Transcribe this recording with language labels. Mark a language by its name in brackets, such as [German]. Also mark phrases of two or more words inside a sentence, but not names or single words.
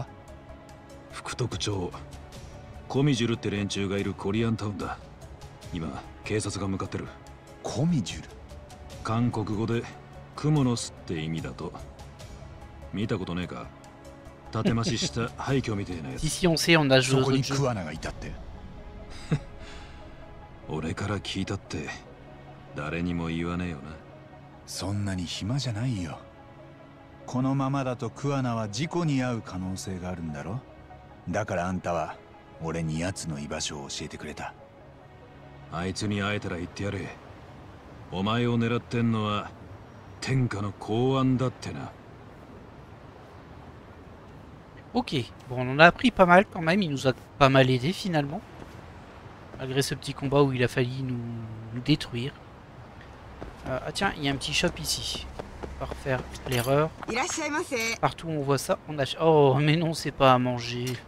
[Japanese] 福徳町。コミジュルって連中がいるコリアンタウンだ。今警察が向かってる。コミジュル？韓国語でクモの巣って意味だと。見たことねえか？縦増しした廃墟みたいなやつ。 [French] Ici on sait, on a [Japanese] そ [French] joué [Japanese] こ [French] aux [Japanese] に [French] autres jeux. [Japanese] クワナがいたって。俺から聞いたって誰にも言わねえよな。そんなに暇じゃないよ。このままだとクワナは事故に遭う可能性があるんだろ。だからあんたは俺に奴の居場所を教えてくれた。あいつに会えたら言ってやれ。お前を狙ってんのは天下の公安だってな。 [French] Ok, bon, on en a appris pas mal quand même, il nous a pas mal aidé finalement. Malgré ce petit combat où il a failli nous détruire. Ah tiens, il y a un petit shop ici. On va refaire l'erreur. Partout où on voit ça, on achète. Oh, mais non, c'est pas à manger.